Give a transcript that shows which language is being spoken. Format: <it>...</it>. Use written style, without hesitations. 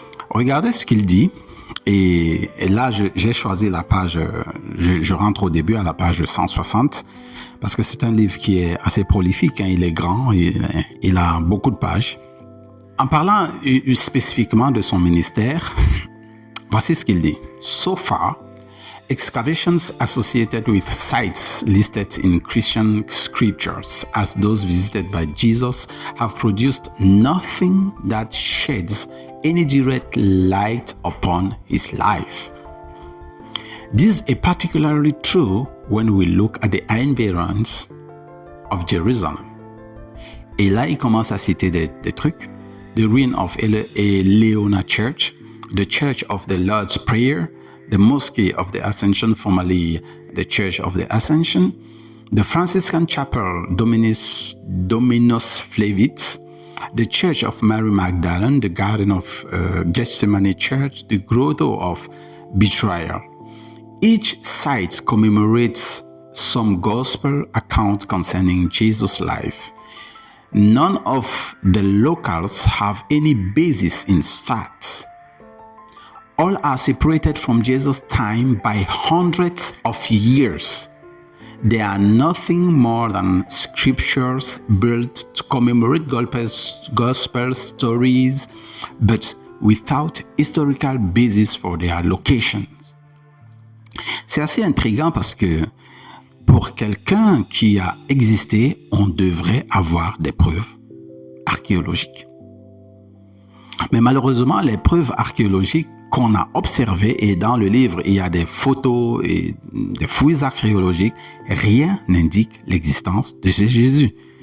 <fr>Regardez ce qu'il dit. Et là, j'ai choisi la page, je rentre au début à la page 160, parce que c'est un livre qui est assez prolifique, hein, il est grand, il a beaucoup de pages. En parlant spécifiquement de son ministère, voici ce qu'il dit.</fr> <en>So far, excavations associated with sites listed in Christian scriptures as those visited by Jesus have produced nothing that sheds any direct light upon his life. This is particularly true when we look at the environs of Jerusalem.</en> <fr>Et là, il commence à citer des trucs.</fr> <en>The ruin of Eleona Church, the Church of the Lord's Prayer, the Mosque of the Ascension, formerly the Church of the Ascension, the Franciscan Chapel Dominus Flevit, the Church of Mary Magdalene, the Garden of Gethsemane Church, the Grotto of Betrayal. Each site commemorates some gospel account concerning Jesus' life. None of the locals have any basis in facts. All are separated from Jesus' time by hundreds of years. They are nothing more than scriptures built to commemorate gospel stories, but without historical basis for their locations.</en> <fr>C'est assez intriguant parce que pour quelqu'un qui a existé, on devrait avoir des preuves archéologiques. Mais malheureusement, les preuves archéologiques qu'on a observées, et dans le livre, il y a des photos et des fouilles archéologiques, rien n'indique l'existence de Jésus.</fr>